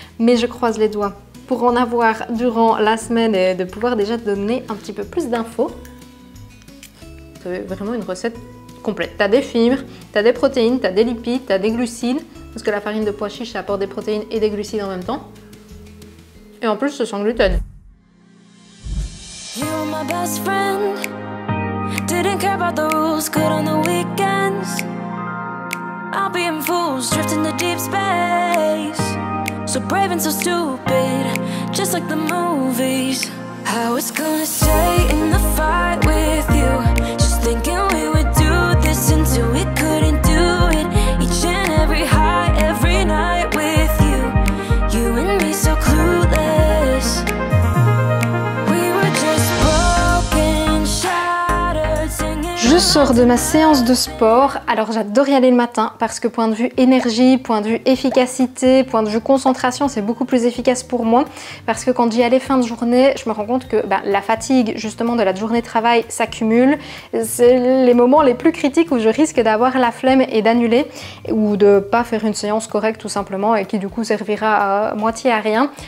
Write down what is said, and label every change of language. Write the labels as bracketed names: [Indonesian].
[French] Mais je croise les doigts pour en avoir durant la semaine et de pouvoir déjà te donner un petit peu plus d'infos. C'est vraiment une recette complète. Tu as des fibres, tu as des protéines, tu as des lipides, tu as des glucides, parce que la farine de pois chiche ça apporte des protéines et des glucides en même temps. Et en plus c'est sans gluten. [English] You're my best friend. Didn't care about the rules, good on the weekends. I'll be in fools, drifting to deep space. So brave and so stupid, just like the movies. I was gonna stay in the fight with you, just thinking we would do this until we couldn't do it. Each and every high, every night with you, you and me so clueless. We were just broken, shattered, singing. [French] Je sens sors de ma séance de sport. Alors j'adore y aller le matin parce que point de vue énergie, point de vue efficacité, point de vue concentration, c'est beaucoup plus efficace pour moi. Parce que quand j'y allais fin de journée, je me rends compte que la fatigue justement de la journée de travail s'accumule. C'est les moments les plus critiques où je risque d'avoir la flemme et d'annuler ou de pas faire une séance correcte tout simplement et qui du coup servira à moitié à rien.